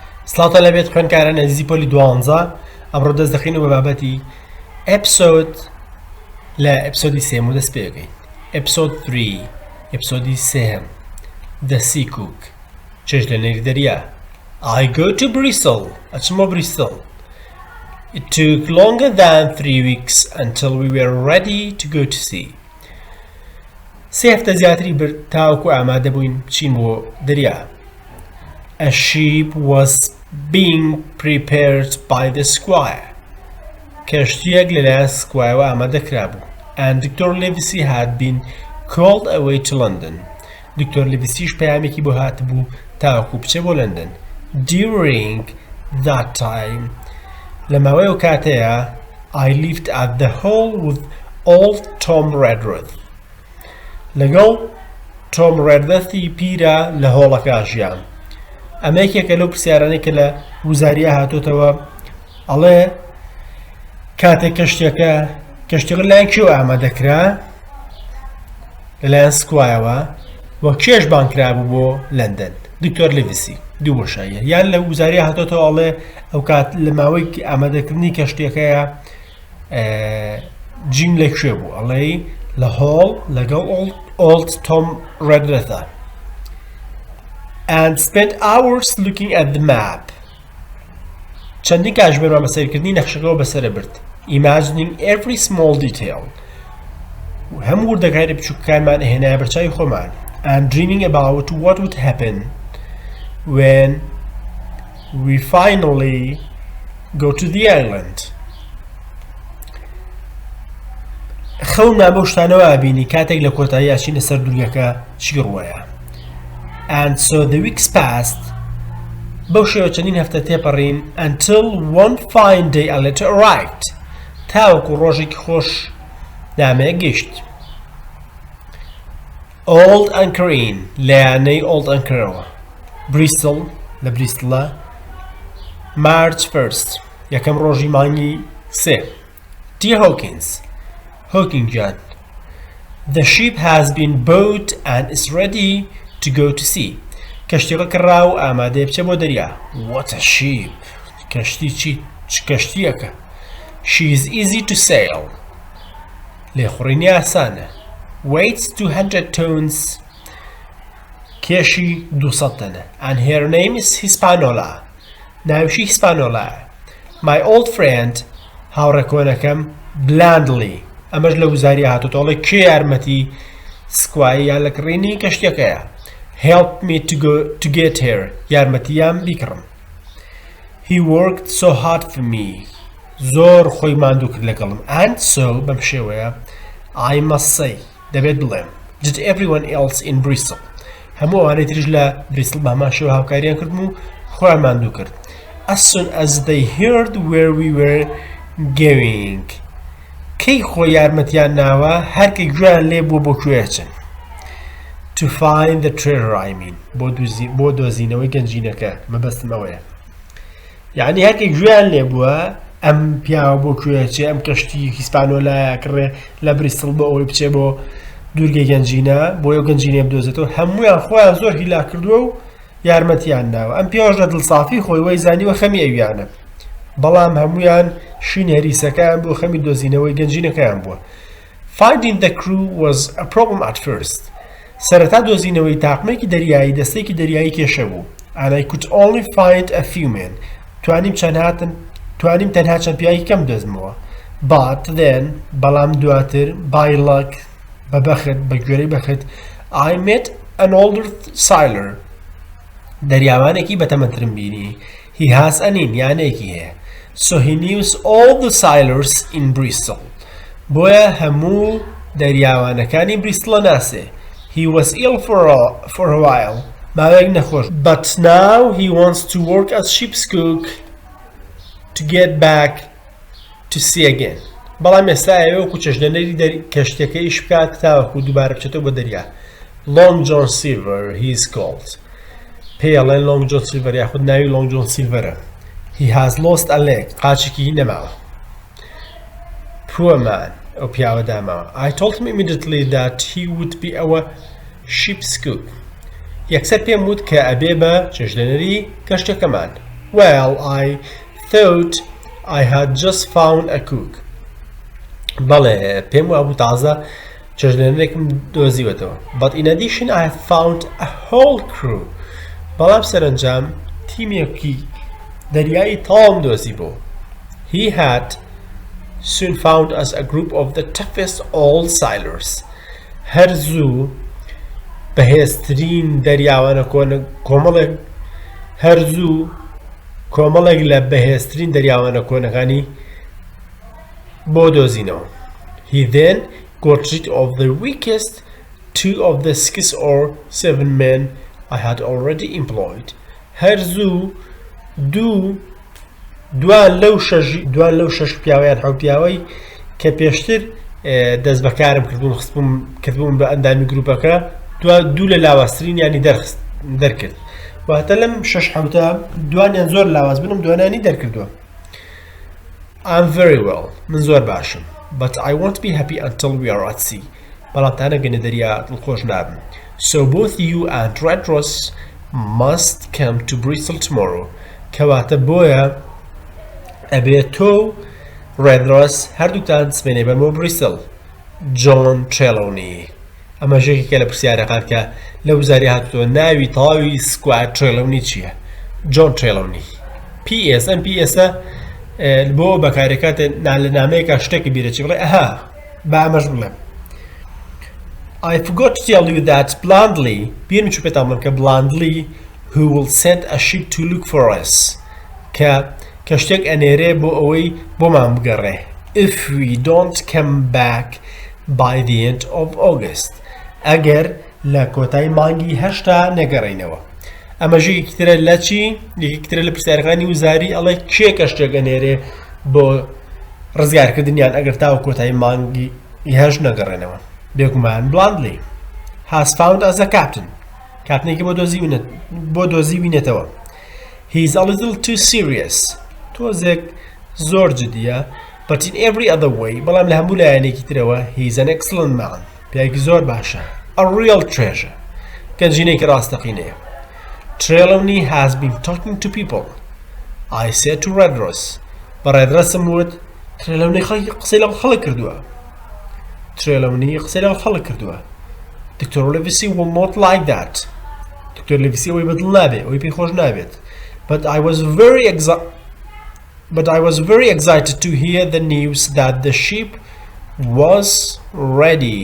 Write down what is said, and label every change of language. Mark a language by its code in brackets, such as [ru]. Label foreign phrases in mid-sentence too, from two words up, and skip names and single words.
[ckb] سڵاتە لەبێت خوێندکاران ئەزیزی پۆلی 12 ئەمڕۆ دەست دەخینەوە بە بابەتی ئیپسۆد لە ئیپسۆدی سێیەم و دەست پێ بکەین. ئیپسۆد 3 ئیپسۆدی سێیەم The Sea Cook چێژ لە نێری دەریا. [en] I go to Bristol ئەچمەوە بریستڵ. It took longer than 3 weeks until we were ready to go to sea. [ckb] سێ هەفتە زیاتری برد تاوەکو ئامادە بووین بچین بۆ دەریا. [en] A ship was being prepared by the squire. [ckb] کەشتیەک لەلایەن سکوایەوە ئامادەکرا بوو. [en] And Dr. Livesey had been called away to London. [ckb] دکتۆر لیڤسیش پەیامێکی بۆ هاتبوو تاوەکو بچێ بۆ لەندەن. [en] During that time [ckb] لە ماوەی ئەو کاتەیە [en] I lived at the Hall with old Tom Redruth. [ckb] لەگەڵ تۆم ڕێدرەثی پیرە لە هۆڵەکە ژیان. ئەمە یەکێکە لەو پرسیارانەی کە لە وزاریە هاتوتەوە ئەڵێ کاتێک کەشتێک لایەن کێوە ئامادەکرا لەلایەن سکوایەوە وە کێش بانکرابوو بۆ لەندەن. دکتۆر لیڤسی دوو بۆشاییە یان لە وزاریە هاتوتەوە ئەڵێ ئەو کات لە ماوەی ئامادەکردنی کەشتێکەیە جیم لەکوێ بوو ئەڵێ لە هۆڵ لەگەڵ [en] old Tom Redruth and spent hours looking at the map. [ckb] چەندین کاتژمێرمان بە سەیرکردنی نەخشەکەەوە بەسەرە برد. [en] Imagining every small detail. [ckb] هەموو وردەکاری بچووکەکانمان هێنایە بەرچاوی خۆمان. [en] And dreaming about what would happen when we finally go to the island. [ckb] خەونمان بەو شتانەوە ئابینی کاتێک لە کۆتایی ئاچینە سەر دوورگەکە چی ڕوایە. [en] And so the weeks passed [ckb] بەو شێوە چەندین هەفتە تێپەڕین [en] until one fine day a letter arrived [ckb] تاوەکو ڕۆژێکی خۆش نامەیە گەیشت. Old Anchor Inn لایەنەی Old Anchorەوە Bristol لە بریستڵە [en] March 1st [ckb] یەکەم ڕۆژی مانگی سێ. [en] Dear Hawkins Hawking John, the ship has been bought and is ready to go to sea. [ckb] کەشتێکە کڕا و ئامادەیە بچێ بۆ دەریا. [en] What a ship! [ckb] کەشتی چ کەشتیەکە. [en] She is easy to sail. [ckb] لێخوڕینی ئاسانە. [en] Weighs 200 tons. [ckb] کێشی 200 تەنە. [en] And her name is Hispaniola. [ckb] ناویشی هیسپانۆلا. [en] My old friend هاوڕێکۆنەکەم blandly. [ckb] ئەمەش لە وزاری هاتوتەوەڵێ کێ یارمەتی سکوایی یان لە کڕینی کەشتەکەیە. [en] Help me to get here. [ckb] یارمەتیام بیکڕم. [en] He worked so hard for me. [ckb] زۆر خۆی ماندوو کرد لەگەڵم. [en] And so [ckb] بەم شێوەیە [en] I must say [ckb] دەبێت بڵێم [en] did everyone else in Bristol. [ckb] هەموو ئەوانەی تریش لە بریستڵ بە هەمان شێوە هاوکاریان کردم و خۆیان ماندوو کرد. [en] As soon as they heard where we were going. [ckb] کەی خۆی یارمەتیان ناوە هەرکە گوێیان لێ بووە بۆ کوێچن. [en] To find the treasure I mean [ckb] بۆ دۆزینەوەی گەنجینەکە مەبەستم ئەوەیە. یعنی هەرکە گوێیان لێ بووە ئەم پیاوە بۆ کوێچێ ئەم کەشتی هیسپانۆلایە کڕێ لە بریستڵ بۆ ئەوەی بچێ بۆ دوورگەی گەنجینە بۆ ئەو گەنجینە بدۆزێتەوە هەموویان خۆیان زۆر هیلا کردووە و یارمەتیان ناوە. ئەم پیاوەش لە دڵسافی خۆی وەی زانیوە خەمی ئەویانە. بەڵام هەمویان شین هەریسەکان بۆ خەمی دۆزینەوەی گەنجینەکەیان بووە. [en] Finding the crew was a problem at first. [ckb] سەرەتا دۆزینەوەی تاقمێکی دەریایی دەستێکی دەریایی کێشە بوو. [en] And I could only find a few men. [ckb] توانیم تەنها چەند پیاوی کەم دۆزمەوە. [en] But then [ckb] بەڵام دواتر [en] by luck [ckb] بەبەخت بە گوێرەی بەخت [en] I met an older sailor. [ckb] دەریاوانێکی بەتەمەترم بینی. [en] He has an inn [ckb] یانێکی هەیە. [en] So he knew all the sailors in Bristol. [ckb] بۆیە هەموو دەریاوانەکانی بریستڵە ناسێ. [en] He was ill for a while. [ckb] ماوەیەک نەخۆش. [en] But now he wants to work as ship's cook to get back to sea again. [ckb] بەڵام ئێستا ئەوەکو چەشدەنەری کەشتەکەی ئیش بکات تاوەکو دووبارە بچێتەوە بۆ دەریا. [en] Long John Silver he is called. [ckb] پێڵێن Long John Silver یاخود ناوی Long John Silverە. [en] He has lost a leg. [ckb] قاچێکی نەماوە. [en] Poor man. [ckb] ئەو پیاوە داماوە. [en] I told him immediately that he would be our ship's cook. [ckb] یەکسەر پێم وت کە ئەبێ بە چێژدەنەری کەشتەکەمان. [en] Well, I thought I had just found a cook. [ckb] بەڵێ پێم وابوو تازە چێژلێنێکم دۆزیوەتەوە. [en] But in addition I have found a whole crew. [ckb] بەڵام سەرنجام تیمێکی دەریایی تاڵم دۆزی بوو. [en] He had soon found us a group of the toughest old sailors. [ckb] هەرزوو بەهێزترین دەریاوانە کۆمەڵێک لە بەهێزترین دەریاوانە کۆنەکانی بۆ دۆزینەوە. [en] He then got rid of the weakest 2 of the 6 or 7 men I had already employed. [ckb] هەرزوو دوان لەو شەش پیاوەیان حەوت پیاوەی کە پێشتر دەست بەکارم کردبووم بە ئەندامی گروپەکە دوو لە لاوازترینیانی دەرکرد. واتە لەم شەش حەوتە دوانیان زۆر لاواز بنم دوانانی دەرکردووە. [en] I'm very well. [ckb] من زۆر باشم. [en] But I won't be happy until we are at sea. [ckb] بەڵام تا نەگەنە دەریا دڵخۆش نابم. [en] So both you and Redross must come to Bristol tomorrow. [ckb] کەواتە بۆیە ئەبێت تۆ Redross هەردووکتان سبێنێ بەمە بریستڵ. John Trelawney. ئەمە ژێکێکە لە پرسیارەکان کە لە وزاری هاتووە ناوی تەواوی سکواد Trelawney چییە؟ John Trelawney. PS ئەم PSە بۆ بەکارێکاتە لە نامەیەکە شتێکی بیرەچی بڵێ ئەها با ئەمەش بڵێم. [en] I forgot to tell you that blandly [ckb] بیرم چوو پێتان بڵێم کە [en] blandly who will send a ship to look for us [ckb] کە شتێک ئەنێرێ بۆ ئەوەی بۆمان بگەڕێ. [en] If we don't come back by the end of August [ckb] ئەگەر لە کۆتای مانگی هەشتا نەگەڕێینەوە. ئەمە ژێکی ترە لە چی؟ یەکێکی ترە لە پرسیارەکانی وزاری ئەڵێ کێ کە شتێک ئەنێرێ بۆ ڕزگارکردنیان ئەگەر تاوە کۆتایی مانگی هەش نەگەڕێنەوە. [en] بێگومان blandly has found as a captain. [ckb] کاتنێکی بۆ دۆزی وینێتەوە. [en] He is a little too serious. [ckb] تۆزێک زۆر جدیە. [en] But in every other way [ckb] بەڵام لە هەموو لایەنێکی ترەوە [en] he is an excellent man. [ckb] پیاوێکی زۆر باشە. [en] A real treasure. [ckb] گەنجینەیەکی ڕاستەقینەیە. [en] Trelawney has been talking to people. I said to Redross. [ckb] بە ڕێدرەسم وت Trelawney قسەی لەگەڵ خەڵک کردووە. [en] Dr. Livesey will not like that. [ckb] Dr. Livesey ئەوەی بەدڵ نابێ ئەوەی پێی خۆش نابێت. [en] But I was very excited to hear the news that the ship was ready.